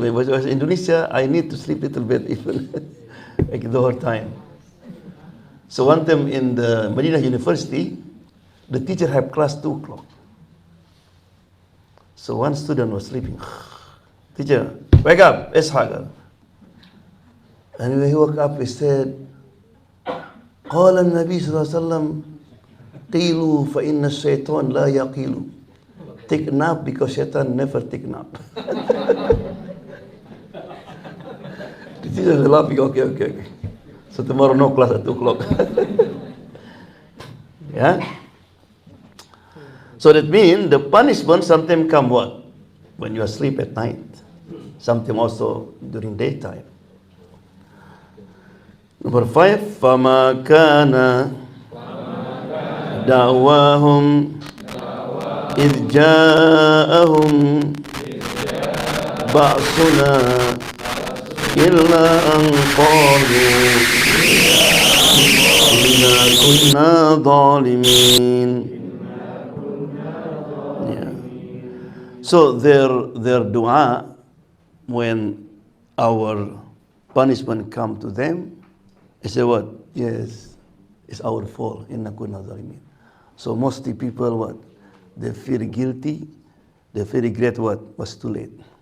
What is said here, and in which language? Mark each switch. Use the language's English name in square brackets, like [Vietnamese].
[English] When I was in Indonesia, I need to sleep a little bit even like the whole time. So one time in the Medina University, the teacher had class 2 o'clock. So one student was sleeping. Teacher, wake up, Ishaq. And when he woke up, he said, [Arabic] قال النبي صلى الله عليه وسلم قيلوا فإن الشيطان لا يقيل. [English] Take nap because shaitan never take nap. The teacher is laughing, okay. So tomorrow no class at 2 o'clock. Yeah? So that means the punishment sometimes come what? When you are asleep at night. Sometimes also during daytime. Number 5, [Arabic] فَمَا كَانَ دَعْوَاهُمْ إِذْ جَاءَهُمْ بَعْصُنَا إِلَّا أَنْ قَالُوا إِنَّا كُنَّا ظَالِمِينَ. [English] Yeah. So their dua, when our punishment come to them, they say what? Yes, it's our fault. [Arabic] Inna kunna zalimin. [English] So mostly people what? They feel guilty. They feel regret what? Was too late.